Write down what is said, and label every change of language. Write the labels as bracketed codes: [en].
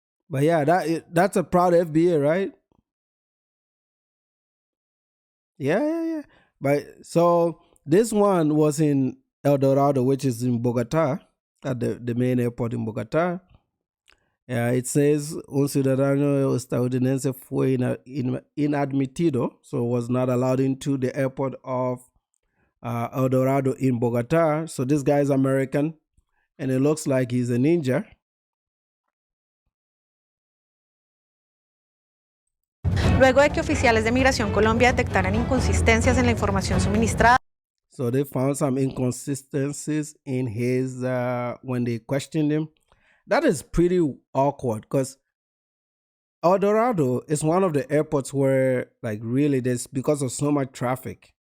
[en] But yeah, that's a proud FBA, right? Yeah. But so this one was in El Dorado, which is in Bogota, at the main airport in Bogota. It says [es] un ciudadano estadounidense fue inadmitido, [en] so was not allowed into the airport of El Dorado in Bogota. So this guy is American, and it looks like he's a ninja. [es] Luego de que oficiales de Migración Colombia detectaran inconsistencias en la información suministrada. [en] So they found some inconsistencies in his when they questioned him. That is pretty awkward because El Dorado is one of the airports where, like, really, there's because of so much traffic.